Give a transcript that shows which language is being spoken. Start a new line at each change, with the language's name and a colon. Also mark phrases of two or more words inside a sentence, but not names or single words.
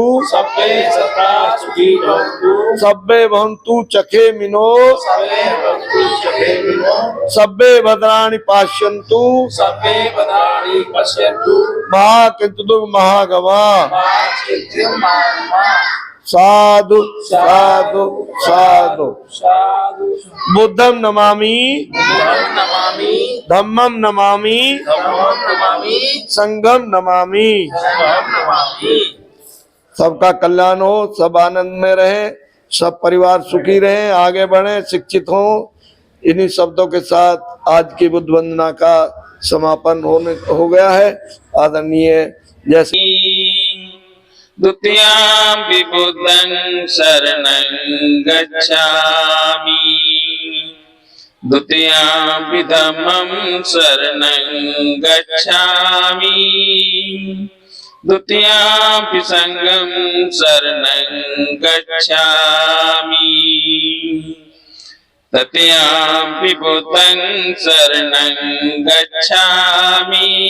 Pali: सब्बे सत्ता सुखी होन्तु सब्बे भवन्तु चखे मिनो सब्बे भवन्तु चखे विनो सब्बे भद्राणि पश्यन्तु सब्बे भद्राणि पश्यन्तु मा किंचित् महागमा मा किंचित् महात्मा साधु साधु साधु। साधु बुद्धं नमामि बुद्धं नमामि धम्मं नमामि धम्मं नमामि संघं नमामि। संघं नमामि।
Hindi: सबका कल्याण हो, सब आनंद में रहे। सब परिवार सुखी रहें, आगे बढ़ें, शिक्षित हों। इन्हीं शब्दों के साथ आज की बुद्ध वंदना का समापन हो गया है। आदरणीय जैसे
Pali: द्वितीयाम्पि बुद्धं शरणं गच्छामि द्वितीयाम्पि धम्मं शरणं गच्छामि द्वितीयाम्पि संघं शरणं गच्छामि तृतीयाम्पि बुद्धं शरणं गच्छामि